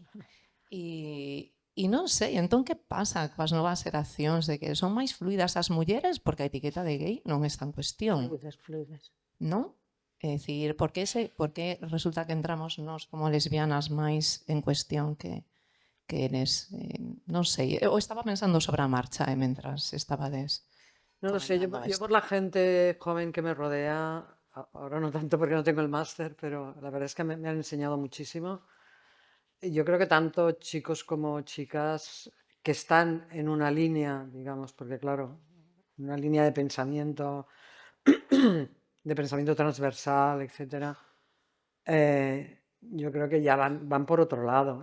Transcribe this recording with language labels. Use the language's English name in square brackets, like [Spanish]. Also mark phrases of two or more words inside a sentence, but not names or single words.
[Galician] E non sei, entón que pasa coas novas xeracións de que son máis fluidas as mulleres porque a etiqueta de gay non está en cuestión, Fluidas. non? É dicir, por que resulta que entramos nós como lesbianas máis en cuestión que eres, non sei, eu estaba pensando sobre a marcha mentras estabades [Spanish] No lo sé, yo [Galician] comentando [Spanish] por la gente joven que me rodea, ahora no tanto porque no tengo el máster, pero la verdad es que me han enseñado muchísimo. Y yo creo que tanto chicos como chicas que están en una línea, digamos, porque claro, una línea de pensamiento transversal, etcétera, yo creo que ya van por otro lado.